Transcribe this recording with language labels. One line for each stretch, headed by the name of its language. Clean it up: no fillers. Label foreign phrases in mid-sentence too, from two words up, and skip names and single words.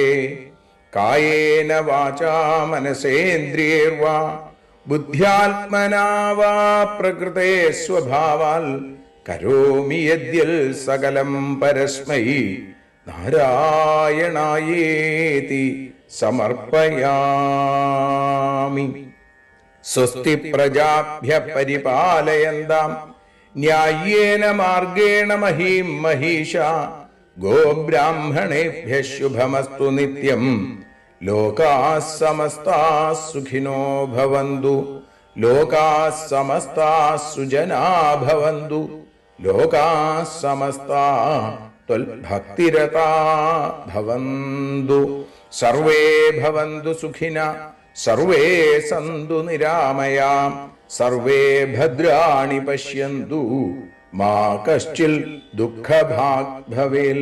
Sanskrit: कायेन वाचा मनसेन्द्रियैर्वा बुद्ध्यात्मना वा प्रकृतेः स्वभावात् करोमि यद्यत् सकलं परस्मै नारायणायेति समर्पयामि. स्वस्ति प्रजाभ्यः परिपालयन्तां न्यायेन मार्गेण महीं महीशाः. गोब्राह्मणेभ्यः शुभमस्तु नित्यं. लोकाः समस्ताः सुखिनो भवन्तु. लोकाः समस्ताः सुजना भवन्तु. लोकाः समस्ताः त्वद्भक्तिरता भवन्तु. सर्वे भवन्तु सुखिनः सर्वे सन्तु निरामयाः सर्वे भद्राणि पश्यन्तु मा कश्चिद् दुःखभाग् भवेत्.